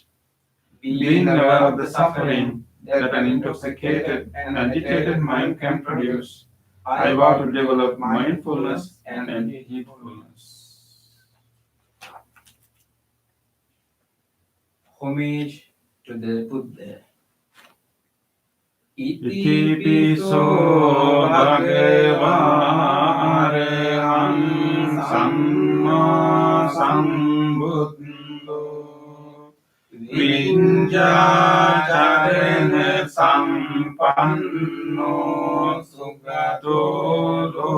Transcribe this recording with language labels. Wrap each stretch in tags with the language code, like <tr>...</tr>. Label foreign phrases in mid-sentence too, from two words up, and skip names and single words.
<en>Being aware of the suffering that an intoxicated and agitated mind can produce, I vow to develop mindfulness and heedfulness. Homage to the Buddha.</en> <pi>Iti piso bhagava arahang samma sambuddho vinjacharana sampanno sugato</pi>